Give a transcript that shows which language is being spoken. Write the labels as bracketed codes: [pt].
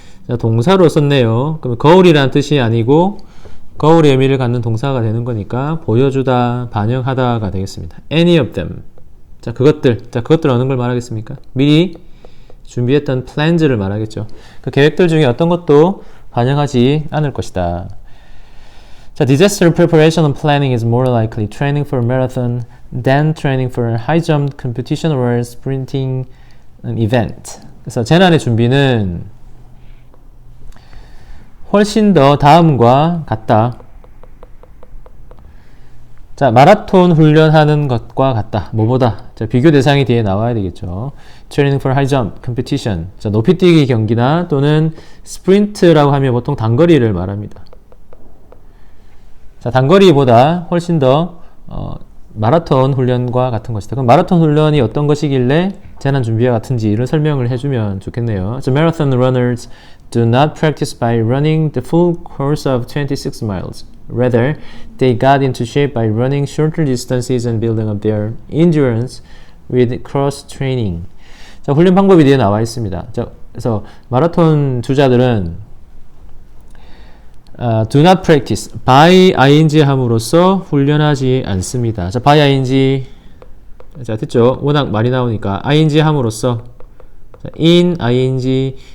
[ko] 자, 동사로 썼네요. 그럼 거울이라는 뜻이 아니고 거울의 의미를 갖는 동사가 되는 거니까 보여주다, 반영하다가 되겠습니다. [en] any of them. [ko] 자, 그것들 어느 걸 말하겠습니까? 미리 준비했던 plans를 말하겠죠. 그 계획들 중에 어떤 것도 반영하지 않을 것이다. [en] 자, disaster preparation and planning is more likely training for a marathon than training for a high jump competition or sprinting an event. [ko] 그래서 재난의 준비는 훨씬 더 다음과 같다. 자, 마라톤 훈련하는 것과 같다. 뭐보다? 자, 비교 대상이 뒤에 나와야 되겠죠. [en] Training for high jump competition. [ko] 자, 높이뛰기 경기나 또는 스프린트라고 하면 보통 단거리를 말합니다. 자, 단거리보다 훨씬 더 마라톤 훈련과 같은 것이다. 그럼 마라톤 훈련이 어떤 것이길래 재난 준비와 같은지를 설명을 해주면 좋겠네요. [en] So marathon runners do not practice by running the full course of 26 miles. Rather, they got into shape by running shorter distances and building up their endurance with cross training. [ko] 자, 훈련 방법이 뒤에 나와 있습니다. 자, 그래서 마라톤 주자들은 [en] do not practice by [ko] ing 함으로써 훈련하지 않습니다. 자, by ing 자, 됐죠? 워낙 많이 나오니까 ing 함으로써 자, in ing